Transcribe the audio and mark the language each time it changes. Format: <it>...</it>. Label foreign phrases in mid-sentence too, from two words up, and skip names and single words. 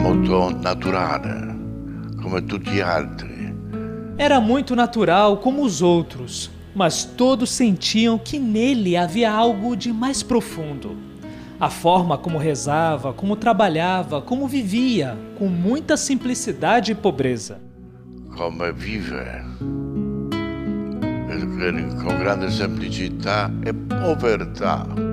<it>molto naturale, come tutti gli altri.</it> <pt>Era muito natural como os outros, mas todos sentiam que nele havia algo de mais profundo. A forma como rezava, como trabalhava, como vivia, com muita simplicidade e pobreza.</pt> <it>Come vive, com grande semplicità e povertà.</it>